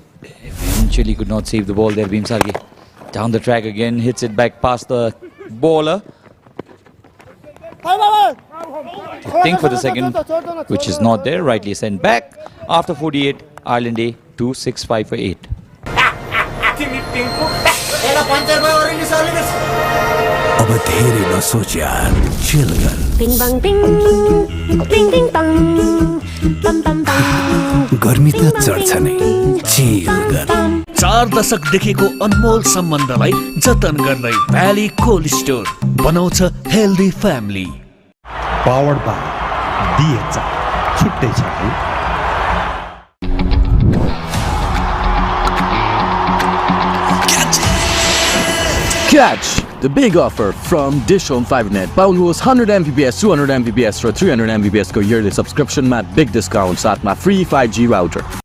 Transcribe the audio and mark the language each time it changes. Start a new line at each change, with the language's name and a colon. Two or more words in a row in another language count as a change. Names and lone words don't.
English: Eventually could not save the ball there. Bhimsargi down the track again, hits it back past the bowler. I think for the second, which is not there, rightly sent back. After 48, Ireland A 265 for 8.
Nepali: अब धेरै नसोच यार, chill गर। Bing bang bing, bing bing bang, bam bam bam। गर्मी त चढ्छ नै, chill गर। 4 दशकदेखिको अनमोल सम्बन्धलाई जतन गर्दै भ्याली कोल्ड स्टोर बनाउँछ
English: healthy family. Powered by DHI
Nepali: छुट्टै छ है।
English: Catch the big offer from DishHome Fibernet.
Nepali: Paulus 100 Mbps, 200 Mbps र 300 Mbps को
English: yearly subscription
Nepali: मा
English: big discount
Nepali: साथमा
English: free 5G router.